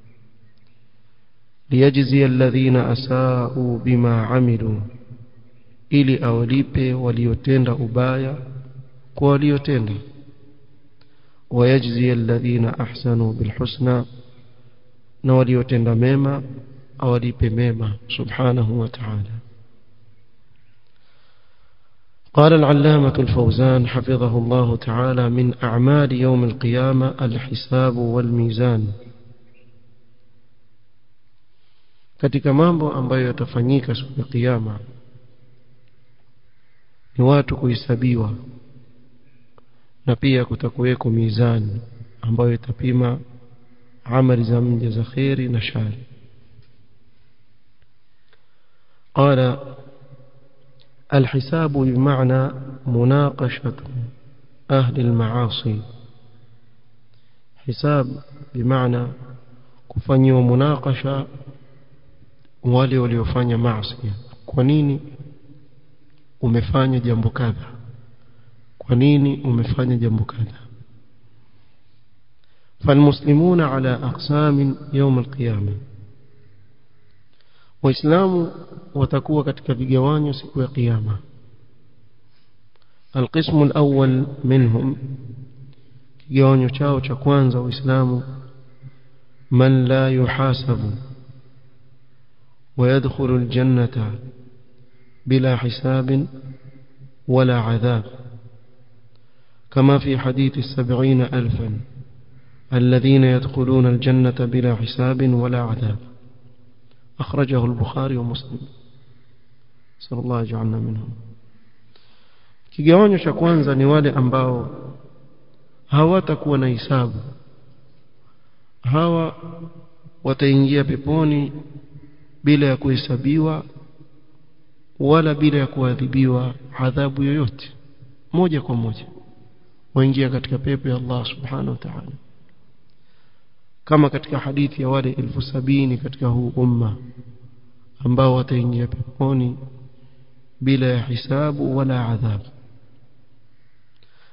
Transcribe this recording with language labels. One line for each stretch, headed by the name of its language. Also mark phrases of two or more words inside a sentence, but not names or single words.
Arabic: ليجزي الذين أساءوا بما عملوا,
Swahili: ili awalipe waliotenda ubaya kwa waliotenda.
Arabic: ويجزي الذين أحسنوا بالحسنى,
Swahili: na waliotenda mema awalipe mema
Arabic: سبحانه وتعالى. قال العلامة الفوزان حفظه الله تعالى: من أعمال يوم القيامة الحساب والميزان.
Swahili: katika mambo ambayo yatafanyika siku ya kiyama ni watu kuhesabiwa, na pia kutakuweko mizani ambayo itapima amali za mja za khairi na shari.
Arabic: قال: الحساب بمعنى مناقشة أهل المعاصي. حساب بمعنى كفاني ومناقشة
Swahili: wale waliofanya maasi. Kwa nini umefanya jambo kadha? Kwa nini umefanya jambo kadha?
Arabic: فالمسلمون على أقسام يوم القيامة.
Swahili: waislamu watakuwa katika vigawanyo siku ya kiyama.
Arabic: القسم الأول منهم,
Swahili: kigawanyo chao cha kwanza waislamu:
Arabic: من لا يحاسب ويدخل الجنة بلا حساب ولا عذاب، كما في حديث 70,000 الذين يدخلون الجنة بلا حساب ولا عذاب، أخرجه البخاري ومسلم. صلى الله يجعلنا منهم.
Swahili: kigawanyo cha kwanza ni wale ambao hawatakuwa na hisabu. Hawa wataingia peponi bila ya kuhesabiwa wala bila ya kuadhibiwa adhabu yoyote, moja kwa moja waingia katika pepo ya Allah
Arabic: سبحانه وتعالى,
Swahili: kama katika hadithi ya wale 70,000 katika huu umma ambao wataingia peponi bila ya hisabu wala adhabu.